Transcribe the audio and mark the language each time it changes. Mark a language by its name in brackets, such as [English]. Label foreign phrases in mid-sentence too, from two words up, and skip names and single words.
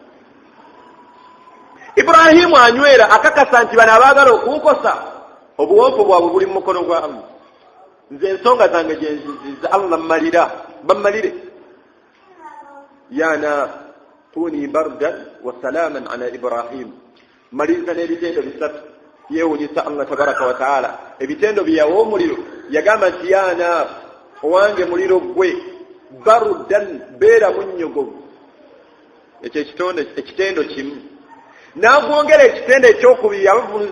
[Ganda] Ibrahimu anywera akakasa nti bano abaagala okuwukosa obuwompo bwabwe buli mu mukono gwa Allah nze ensonga zange gyenziziza Allah bammalire [Arabic] يا نار كوني بردا وسلاما على إبراهيم [Ganda] maliriza n'ebitendo bisatu yeewunyisa [Arabic] الله تبارك وتعالى [Ganda] ebitendo byawo omuliro yagamba nti yana owange muliro gwe bardan beera munnyogovu ekyo ekitendo kimu n'agwongera ekitendo ekyokubiri abavunuzi